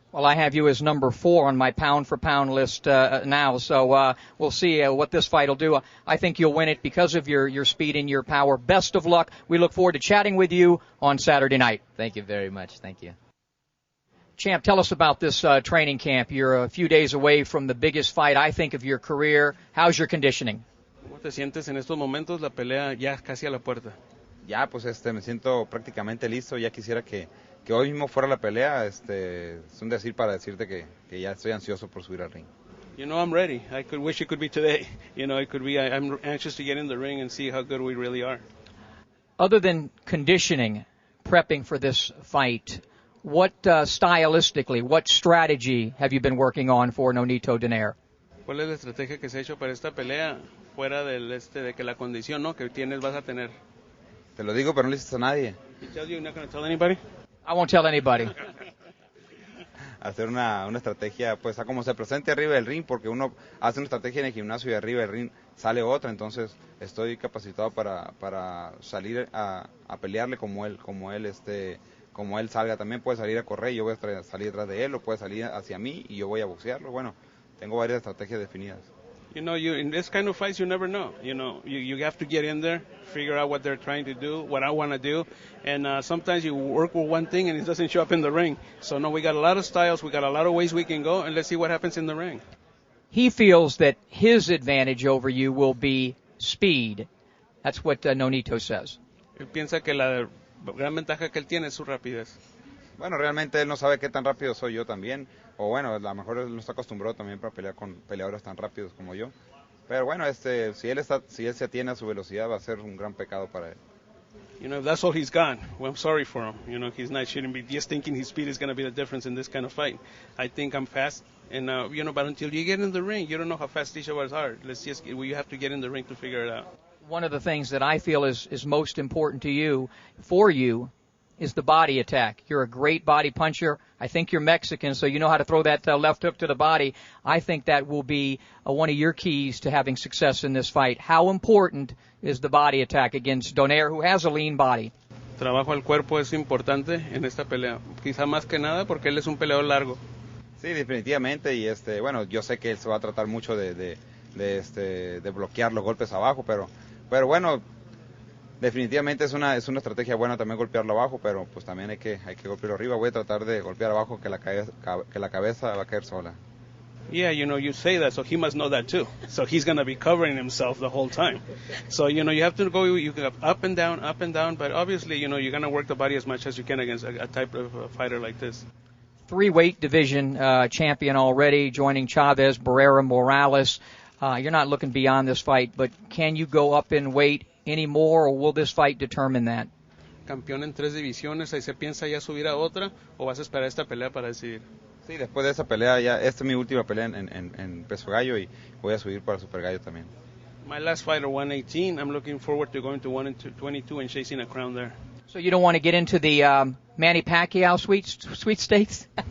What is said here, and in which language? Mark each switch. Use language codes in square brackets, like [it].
[en] Well, I have you as number 4 on my pound-for-pound list now, so we'll see what this fight will do. I think you'll win it because of your speed and your power. Best of luck. We look forward to chatting with you on Saturday night. Thank you very much. Thank you. Champ, tell us about this training camp. You're a few days away from the biggest fight, I think, of your career. How's your conditioning? [es] ¿Cómo te sientes en estos momentos? La pelea ya casi a la puerta. Ya, pues me siento prácticamente listo. Ya quisiera que hoy mismo fuera la pelea. Es un decir para decirte que ya estoy ansioso por subir al ring. [en] You know, I'm ready. I could wish it could be today. You know, it could be. I'm anxious to get in the ring and see how good we really are. Other than conditioning, prepping for this fight, what stylistically, what strategy have you been working on for Nonito Donaire? [es] ¿Cuál es la estrategia que se ha hecho para esta pelea fuera de que la condición, ¿no? que tienes vas a tener? Te lo digo, pero no le dices a nadie. [en] He tells you, you're not going to tell anybody? I won't tell anybody. [es] Hacer una estrategia, pues, a como se presente arriba del ring, porque uno hace una estrategia en el gimnasio y arriba del ring sale otra, entonces estoy capacitado para salir a pelearle como él salga. También puede salir a correr y yo voy a salir detrás de él, o puede salir hacia mí y yo voy a boxearlo. Bueno, tengo varias estrategias definidas. [en] You know, in this kind of fights, you never know. You know, you have to get in there, figure out what they're trying to do, what I want to do, and sometimes you work with one thing and it doesn't show up in the ring. So, no, we got a lot of styles, we got a lot of ways we can go, and let's see what happens in the ring. He feels that his advantage over you will be speed. That's what Nonito says. [es] Él piensa que la gran ventaja que él tiene es su rapidez. Bueno, realmente él no sabe qué tan rápido soy yo también, o bueno, a lo mejor él no está acostumbrado también para pelear con peleadores tan rápidos como yo. Pero bueno, si él se atiene a su velocidad, va a ser un gran pecado para él. [en] You know, if that's all he's got, well, I'm sorry for him. You know, shouldn't be just thinking his speed is going to be the difference in this kind of fight. I think I'm fast, and you know, but until you get in the ring, you don't know how fast these others are. You have to get in the ring to figure it out. One of the things that I feel is most important to you, for you, is the body attack. You're a great body puncher. I think you're Mexican, so you know how to throw that left hook to the body. I think that will be one of your keys to having success in this fight. How important is the body attack against Donaire, who has a lean body? [es] Trabajo al cuerpo es importante en esta pelea. Quizá más que nada porque él es un peleador largo. Sí, definitivamente, y bueno, yo sé que él se va a tratar mucho de bloquear los golpes abajo, pero bueno, definitivamente es una estrategia buena también golpearlo abajo, pero pues también hay que golpearlo arriba. Voy a tratar de golpear abajo que la cabeza va a caer sola. [en] Yeah, you know, you say that, so he must know that too. So he's going to be covering himself the whole time. So, you know, you have to go up and down, but obviously, you know, you're going to work the body as much as you can against a type of fighter like this. 3-weight division champion already, joining Chavez, Barrera, Morales. You're not looking beyond this fight, but can you go up in weight any more, or will this fight determine that? [es] Campeón en 3 divisiones, ahí se piensa ya subir a otra, o vas a esperar esta pelea para decidir. Sí, después de esa pelea, esta es mi última pelea en peso gallo y voy a subir para super gallo también. [en] My last fight at 118, I'm looking forward to going to 122 and chasing a crown there. So you don't want to get into the Manny Pacquiao sweepstakes?